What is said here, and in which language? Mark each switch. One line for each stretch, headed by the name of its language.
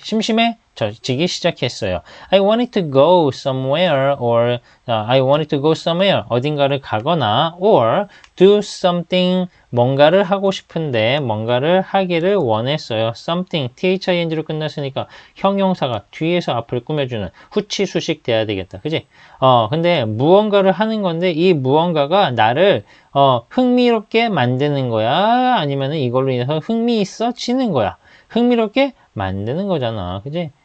Korean: 심심해지기 시작했어요.
English: I wanted to go somewhere or I wanted to go somewhere
Korean: 어딘가를 가거나
English: or do something
Korean: 뭔가를 하고 싶은데 뭔가를 하기를 원했어요. something thing로 끝났으니까 형용사가 뒤에서 앞을 꾸며주는 후치수식 돼야 되겠다. 그치? 근데 무언가를 하는 건데 이 무언가가 나를 흥미롭게 만드는 거야? 아니면은 이걸로 인해서 흥미있어지는 거야? 흥미롭게 만드는 거잖아. 그치?